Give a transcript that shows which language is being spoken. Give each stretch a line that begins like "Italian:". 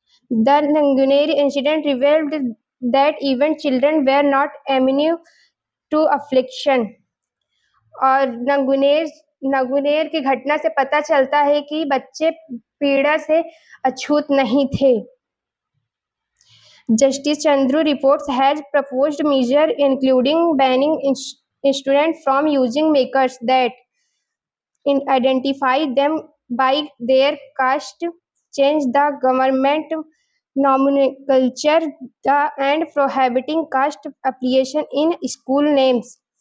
English: The Nanguner incident revealed that even children were not immune to affliction.
Hindi: और नगुनेर की घटना से पता चलता है कि बच्चे पीड़ा से अछूत नहीं थे.
English: Justice Chandru reports has proposed measure including banning students from using makers that identify them by their caste, change the government nomenclature and prohibiting caste application in school names.